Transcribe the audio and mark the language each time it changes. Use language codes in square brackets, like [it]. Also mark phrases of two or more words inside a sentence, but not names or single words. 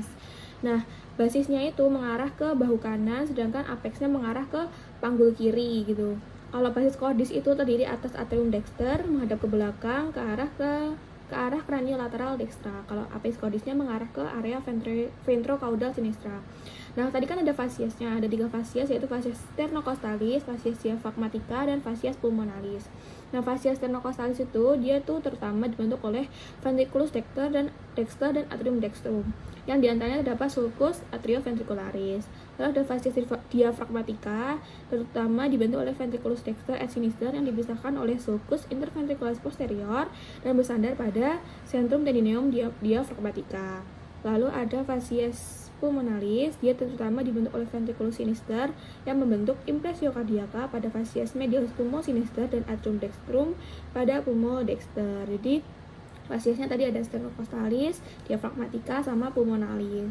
[id] Nah, basisnya itu mengarah ke bahu kanan, sedangkan apexnya mengarah ke panggul kiri gitu. Kalau [la] basis cordis [id] itu terdiri atas [la] atrium dexter [id] menghadap ke belakang ke arah [la] craniolateral dextra. [id] Kalau apex cordisnya mengarah ke area [la] ventrocaudal sinistra. [id] Nah, tadi kan ada fasiesnya, ada 3 fasies, yaitu [la] fasies sternocostalis, fasies diaphragmatica, [id] dan [la] fasies pulmonalis. [id] Nah, [la] fasies sternocostalis [id] itu dia tuh terutama dibentuk oleh [la] ventriculus dexter [id] dan [la] atrium dextrum. [id] Yang diantaranya terdapat [la] sulcus atrioventricularis. [id] Lalu ada [la] fasies diaphragmatica, [id] terutama dibentuk oleh [la] ventriculus dexter et sinister [id] yang dipisahkan oleh [la] sulcus interventricularis posterior [id] dan bersandar pada [la] centrum tendineum diaphragmatica. [id] Lalu ada [la] fasies pulmonalis, [id] dia terutama dibentuk oleh [la] ventriculus sinister [id] yang membentuk impresio kardiaka pada [la] fasies medialis pulmo sinister [id] dan [la] atrium dextrum [id] pada [la] pulmo dexter. [id] Jadi Fasiesnya tadi ada sternocostalis, diafragmatica, sama pulmonalis.